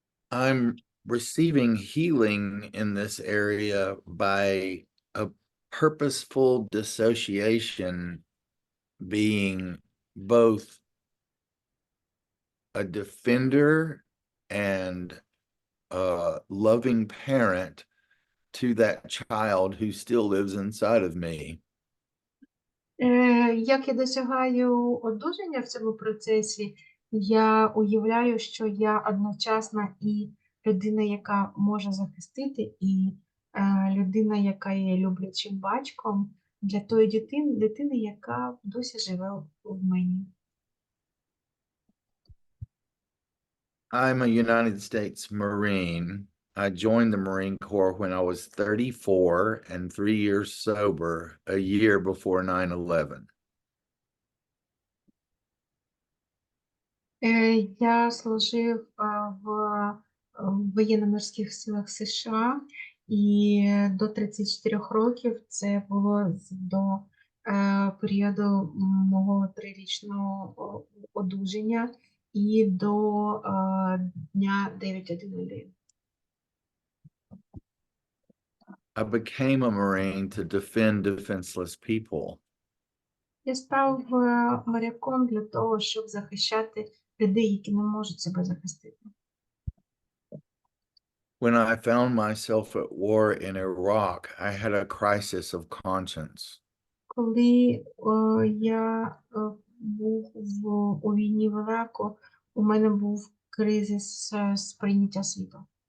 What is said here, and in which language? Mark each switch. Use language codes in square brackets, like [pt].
[en] I'm receiving healing in this area by a purposeful dissociation being both a defender and a loving parent to that child who still lives inside of me. [uk] Як я досягаю одужання в цьому процесі, я уявляю, що я одночасно і людина, яка може захистити, і людина, яка є люблячим батьком для тої дитини, яка досі живе в мені. [en] I'm a United States Marine. I joined the Marine Corps when I was 34 and 3 years sober, a year before 9/11. [uk] Я служив в воєнно-морських силах США, і до 34 років це було до періоду мого 3-річного одужання і до дня 9/11. [en] I became a Marine to defend defenseless people. [uk] Я став моряком для того, щоб захищати людей, які не можуть себе захистити. [en] When I found myself at war in Iraq, I had a crisis of conscience. [uk] Коли я був у війні в Іраку, у мене був кризис сприйняття світу.